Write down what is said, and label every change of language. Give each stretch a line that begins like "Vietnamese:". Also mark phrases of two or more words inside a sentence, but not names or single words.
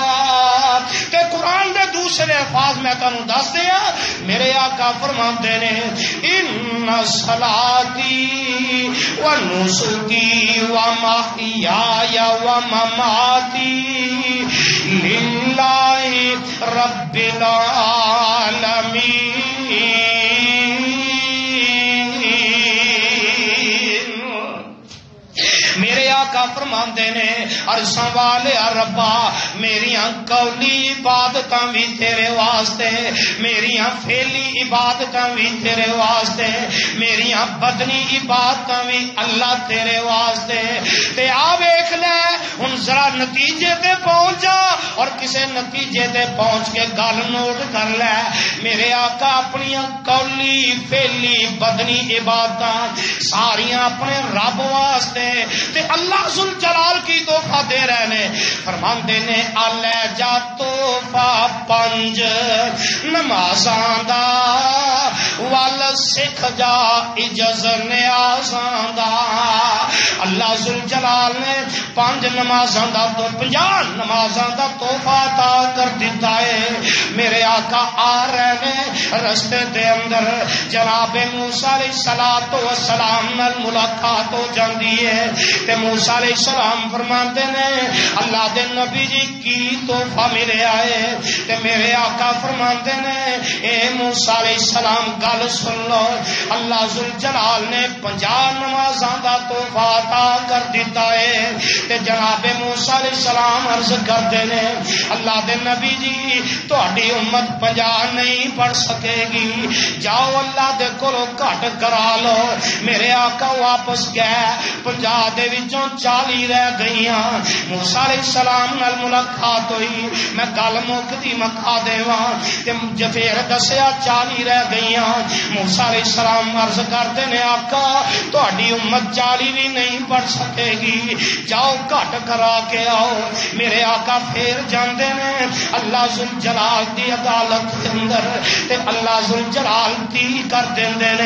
Punjabi: کہ قرآن دے دوسرے الفاظ میں تانوں دس دیا، میرے آقا فرماندے نے
Arabic: ان صلاتی و نسکی و محیای و مماتی للہ رب العالمین۔
Punjabi: میرے آقا فرماندے نے عرشاں والے ربا میریاں قولی عبادتاں بھی تیرے واسطے، میریاں فعلی عبادتاں بھی تیرے واسطے، میریاں بدنی عبادتاں بھی اللہ تیرے واسطے۔ تے آ ویکھ لے ہن ذرا نتیجے تے پہنچ جا، اور کسے نتیجے تے پہنچ کے گل نوٹ کر لے۔ میرے آقا اپنی قولی فعلی بدنی عبادتاں ساریاں اپنے رب واسطے تے اللہ ذوالجلال کی تحفہ دے رہے نے۔ فرماندے نے الے جا تحفہ 5 نمازاں دا ول سکھ جا اجز نیازاں دا۔ اللہ ذوالجلال نے 5 نمازاں دا تو 50 نمازاں دا تحفہ عطا کر دیتا ہے۔ میرے آقا آ رہے نے رستے دے اندر جناب موسیٰ علیہ السلام نال ملاقات ہو جاندی ہے، تے موسیٰ علیہ السلام فرماندے نے اللہ دے نبی جی کی تحفہ ملے آئے، تے میرے آقا فرماندے نے اے موسیٰ علیہ السلام گل سن لو، اللہ ذوالجلال نے 50 نمازاں دا تحفہ عطا کر دیتا ہے۔ تے جناب موسیٰ علیہ السلام عرض کرتے نے اللہ دے نبی جی تہاڈی امت 50 نہیں پڑھ سکے گی، جاؤ اللہ دے کولوں گھٹ کرا لو۔ میرے آقا واپس گئے، 50 دے وچوں 40 رہ گئیاں۔ موسیٰ علیہ السلام نال ملاقات ہوئی، میں گل مکدی مکا دیواں تے پھر دسیا 40 رہ گئیاں۔ موسیٰ علیہ السلام عرض کرتے نے آقا تہاڈی امت 40 بھی نہیں پڑھ سکے گی، جاؤ گھٹ کرا کے آؤ۔ میرے آقا پھر جاندے نے اللہ ذوالجلال دی عدالت کے اندر، تے اللہ ذوالجلال دی کر دیندے نے۔